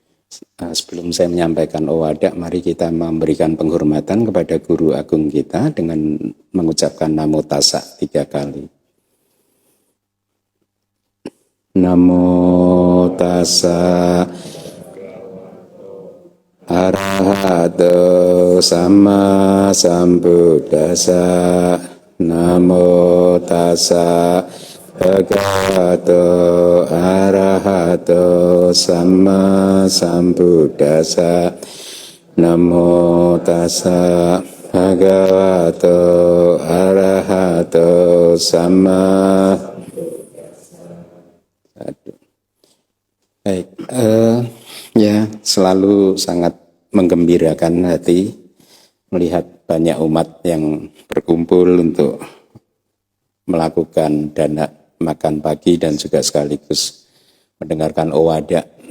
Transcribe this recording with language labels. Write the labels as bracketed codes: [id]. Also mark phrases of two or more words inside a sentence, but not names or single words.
[id] Sebelum saya menyampaikan Owadak, mari kita memberikan penghormatan kepada Guru Agung kita dengan mengucapkan [pi] Namo Tassa [id] 3 kali. [pi] Namo Tassa Arahato Sama Sambuddhassa. Namo Tassa Bhagavato Arahato Sama Sambuddhassa. Namo Tassa Bhagavato Arahato Sama. [id] Baik, ya selalu sangat menggembirakan hati melihat banyak umat yang berkumpul untuk melakukan dana makan pagi dan juga sekaligus mendengarkan Owadak.